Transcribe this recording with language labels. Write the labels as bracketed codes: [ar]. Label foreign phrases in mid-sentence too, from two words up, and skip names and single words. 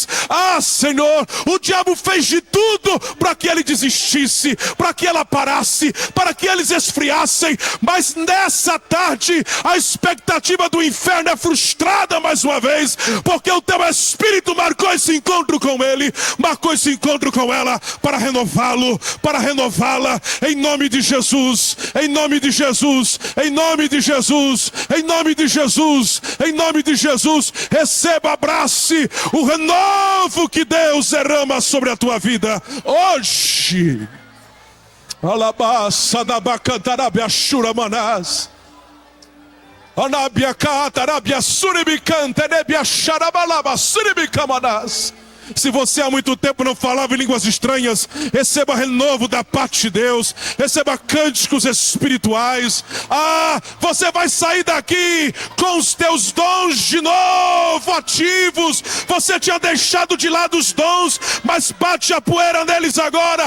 [pt] Senhor, o diabo fez de tudo para que ele desistisse, para que ela parasse, para que eles esfriassem, mas nessa tarde a expectativa do inferno é frustrada mais uma vez, porque o teu Espírito marcou esse encontro com ele, marcou esse encontro com ela para renová-lo, para renová-la, em nome de Jesus, em nome de Jesus, em nome de Jesus, em nome de Jesus, em nome de Jesus. Receba, abrace o renovo que Deus derrama sobre a tua vida hoje. Alabassa da bacantarabia churamanás. Anabia catarabia suribicanta nebia charabalaba suribicamanás. Se você há muito tempo não falava em línguas estranhas, receba renovo da parte de Deus, receba cânticos espirituais. Você vai sair daqui com os teus dons de novo ativos. Você tinha deixado de lado os dons, mas bate a poeira neles agora.